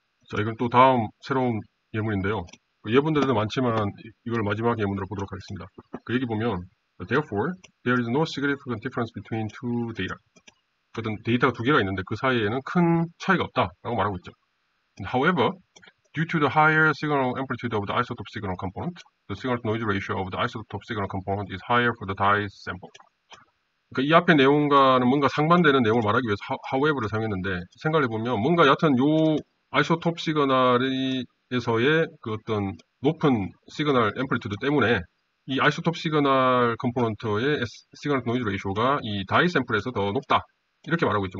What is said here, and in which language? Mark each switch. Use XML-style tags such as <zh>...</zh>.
<ko>자, 이건 또 다음 새로운 예문인데요. 예문들도 많지만 이걸 마지막 예문으로 보도록 하겠습니다. 그 얘기 보면</ko> <en>Therefore, there is no significant difference between two data.</en> <ko>어떤 데이터가 두 개가 있는데 그 사이에는 큰 차이가 없다라고 말하고 있죠.</ko> <en>However, due to the higher signal amplitude of the isotope signal component, the signal to noise ratio of the isotope signal component is higher for the dye sample.</en> <ko>그러니까 이 앞의 내용과는 뭔가 상반되는 내용을 말하기 위해서 however를 사용했는데 생각해보면 뭔가 여하튼 요 아이소톱 시그널에서의 그 어떤 높은 시그널 앰플리튜드 때문에 이 아이소톱 시그널 컴포넌트의 시그널 노이즈 레이쇼가 이 다이 샘플에서 더 높다. 이렇게 말하고 있죠.</ko>